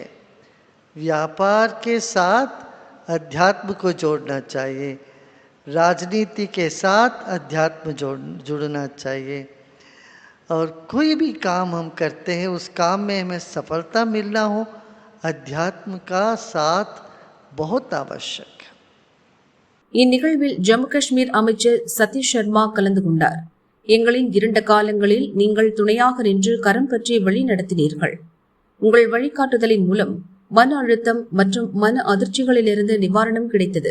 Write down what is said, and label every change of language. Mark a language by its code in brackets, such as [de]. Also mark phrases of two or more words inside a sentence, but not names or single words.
[hi] व्यापार के साथ अध्यात्म को जोड़ना चाहिए, राजनीति के साथ अध्यात्म जुड़ना चाहिए। और कोई भी काम हम करते हैं उस काम में हमें सफलता मिलना हो, अध्यात्म का साथ बहुत आवश्यक है. [ta] இந்நிகழ்வில் ஜம்மு காஷ்மீர் அமைச்சர் சதீஷ் சர்மா கலந்து கொண்டார். எங்களின் இருண்ட காலங்களில் நீங்கள் துணையாக நின்று கரம் பற்றி வழி நடத்தினீர்கள். உங்கள் வழிகாட்டுதலின் மூலம் மன அழுத்தம் மற்றும் மன அதிர்ச்சிகளிலிருந்து நிவாரணம் கிடைத்தது.